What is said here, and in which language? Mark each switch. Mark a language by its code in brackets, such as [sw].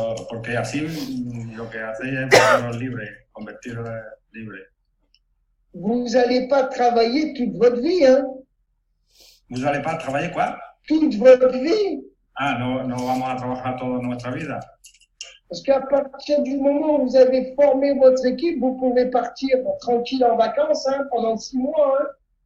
[es] porque así lo que hacéis es volveros libres, convertiros libres. [fr] Vous n'allez pas travailler toute votre vie, hein? ¿Vous n'allez pas travailler quoi? Toute votre vie. [es] No vamos a trabajar toda nuestra vida. [fr] Parce qu'à partir du moment où vous avez formé votre équipe, vous pouvez partir tranquille en vacances pendant 6 mois.